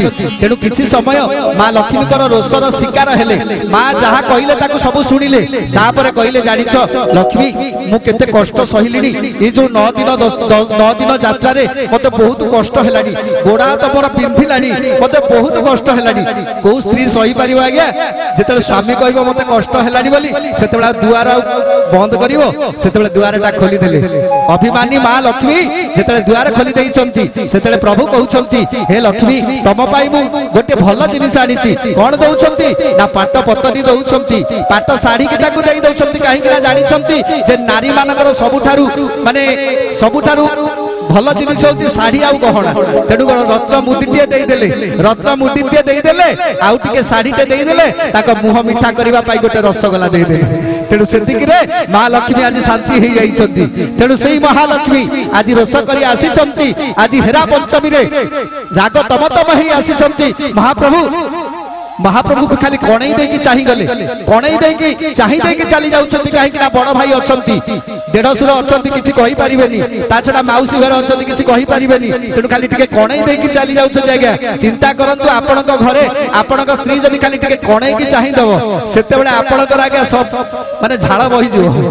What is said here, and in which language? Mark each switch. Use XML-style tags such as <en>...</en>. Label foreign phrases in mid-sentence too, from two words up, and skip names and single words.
<or>ତେଣୁ କିଛି ସମୟ ମା' ଲକ୍ଷ୍ମୀ କର ରୋଷର ଶିକାର ହେଲେ, ମା' ଯାହା କହିଲେ ତାକୁ ସବୁ ଶୁଣିଲେ, ତାପର କହିଲେ ଜାଣିଛ ଲକ୍ଷ୍ମୀ ମୁଁ କେତେ କଷ୍ଟ ସହିଲିଣି, ଏ ଯେ 9 ଦିନ ଯାତ୍ରାରେ ମତେ ବହୁତ କଷ୍ଟ ହେଲାଣି, ଗୋଡ଼ା ହାତ ମୋର ପିନ୍ଧିଲାଣି, ମତେ ବହୁତ କଷ୍ଟ ହେଲାଣି। କୋ ସ୍ତ୍ରୀ ସହି ପାରିବ ଆଜ୍ଞା, ଯେତେବେଳେ ସ୍ୱାମୀ କହିବ ମତେ କଷ୍ଟ ହେଲାଣି ବୋଲି, ସେତେବେଳେ ଦୁଆର ବନ୍ଦ କରିବ, ସେତେବେଳେ ଦୁଆରଟା ଖୋଲି ଦେଲେ। ଅଭିମାନୀ ମା' ଲକ୍ଷ୍ମୀ ଯେତେବେଳେ ଦୁଆର ଖୋଲି ଦେଉଛନ୍ତି, ସେତେବେଳେ ପ୍ରଭୁ କହୁଛନ୍ତି ହେ ଲକ୍ଷ୍ମୀ ତମ ପାଇଁ ମୁଁ ଗୋଟେ ଭଲ ଜିନିଷ ଆଣିଛି। କଣ ଦେଉଛନ୍ତି ନା ପାଟ ପତନୀ ଦେଉଛନ୍ତି, ପାଟ ଶାଢ଼ୀ କି ତାକୁ ଦେଇ ଦେଉଛନ୍ତି, କାହିଁକି ନା ଜାଣିଛନ୍ତି ଯେ ନାରୀ ମାନଙ୍କର ସବୁଠାରୁ ମାନେ ସବୁଠାରୁ ଭଲ ଜିନିଷ ହେଉଛି ଶାଢ଼ୀ ଆଉ ଗହଣା। ତେଣୁ ରତ୍ନ ମୁଦିଟିଏ ଦେଇ ଦେଲେ, ରତ୍ନ ମୁଦିଟିଏ ଦେଇ ଦେଲେ, ଆଉ ଟିକେ ଶାଢ଼ୀଟେ ଦେଇ ଦେଲେ, ତାଙ୍କ ମୁହଁ ମିଠା କରିବା ପାଇଁ ଗୋଟେ ରସଗୋଲା ଦେଇ ଦେଲେ। ତେଣୁ ସେଥିରେ ମା' ଲକ୍ଷ୍ମୀ ଆଜି ଶାନ୍ତି ହୋଇ ଯାଉଛନ୍ତି। ତେଣୁ ସେଇ ମହାଲକ୍ଷ୍ମୀ ଆଜି ରୋଷ କରି ଆସୁଛନ୍ତି, ଆଜି ହେରା ପଞ୍ଚମୀରେ ରାଗ ତମତମ ହୋଇ ଆସୁଛନ୍ତି। ମହାପ୍ରଭୁ କୋ ଖାଲି କଣେଇ ଦେଇ କି ଚାହିଁ ଗଲେ, କଣେଇ ଦେଇ କି ଚାହିଁ ଦେଇ କି ଚାଲି ଯାଉଛନ୍ତି, କାହିଁକି ନା ବଡ଼ ଭାଇ ଅଛନ୍ତି, ଦେଢ଼ଶୁର ଅଛନ୍ତି, କିଛି କହି ପାରିବେନି, ତା ଛଡ଼ା ମାଉସୀ ଘର ଅଛନ୍ତି, କିଛି କହି ପାରିବେନି। ତେଣୁ ଖାଲି ଟିକେ କଣେଇ ଦେଇ କି ଚାଲି ଯାଉଛନ୍ତି। ଆଜ୍ଞା ଚିନ୍ତା କରନ୍ତୁ ଆପଣଙ୍କ ଘରେ ଆପଣଙ୍କ ସ୍ତ୍ରୀ ଯଦି ଖାଲି ଟିକେ କଣେଇ କି ଚାହିଁ ଦେବ, ସେତେବେଳେ ଆପଣଙ୍କ ଆଜ୍ଞା ସବୁ ମାନେ ଝାଳ ବହି ଯିବ।</or>